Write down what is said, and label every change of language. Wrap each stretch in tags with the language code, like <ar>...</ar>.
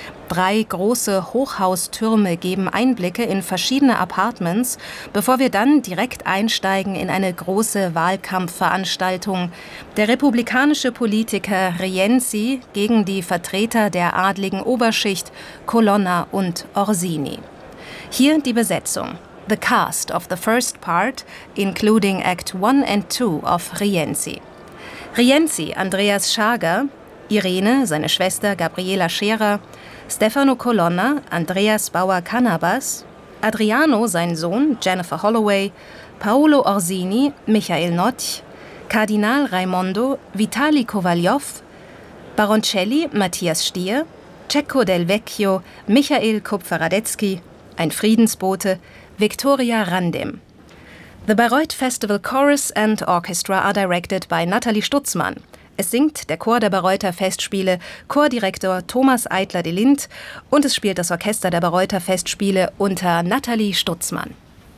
<de>3 große Hochhaustürme geben Einblicke in verschiedene Apartments, bevor wir dann direkt einsteigen in eine große Wahlkampfveranstaltung. Der republikanische Politiker Rienzi gegen die Vertreter der adligen Oberschicht Colonna und Orsini. Hier die Besetzung.</de> <en>The cast of the first part, including Act 1 and 2 of Rienzi.</en> <de>Rienzi, Andreas Schager, Irene, seine Schwester Gabriela Scherer, Stefano Colonna, Andreas Bauer Cannabas, Adriano, sein Sohn, Jennifer Holloway, Paolo Orsini, Michael Notch, Kardinal Raimondo, Vitali Kovaljov, Baroncelli, Matthias Stier, Cecco Del Vecchio, Michael Kupfer-Radetzky, ein Friedensbote, Victoria Randim.</de> <en>The Bayreuth Festival Chorus and Orchestra are directed by Nathalie Stutzmann.</en> <de>Es singt der Chor der Bayreuther Festspiele, Chordirektor Thomas Eitler de Lint, und es spielt das Orchester der Bayreuther Festspiele unter Nathalie Stutzmann.</de>